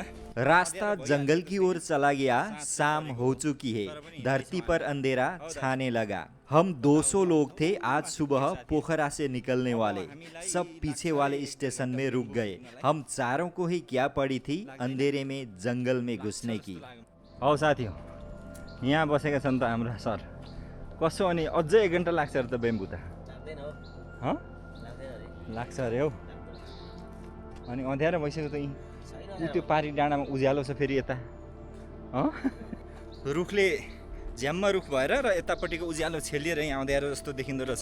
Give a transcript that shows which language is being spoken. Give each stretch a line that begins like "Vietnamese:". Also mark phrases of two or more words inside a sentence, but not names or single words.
Hindi: रास्ता जंगल की ओर चला गया। शाम हो चुकी है। धरती पर अंधेरा छाने लगा। हम 200 लोग थे। आज सुबह पोखरा से निकलने वाले। सब पीछे वाले स्टेशन में रुक गए। हम चारों को ही क्या पड़ी थी अंधेरे में जंगल में घुसने की।
Nepali: हौ साथी हो यहाँ बसेका छन् त हाम्रो सर। कसो अनि अझै 1 घन्टा लाग्छ अरे त बेम्बु त। लाग्छ अरे हौ। अनि अँध्यारो भइसक्यो त यहीँ त्यो पारी डाँडामा उज्यालो छ फेरि यता। रुखले झ्याम्म रुख भएर र यतापट्टिको उज्यालो छेलिएर यहाँ अँध्यारो जस्तो देखिँदो रहेछ।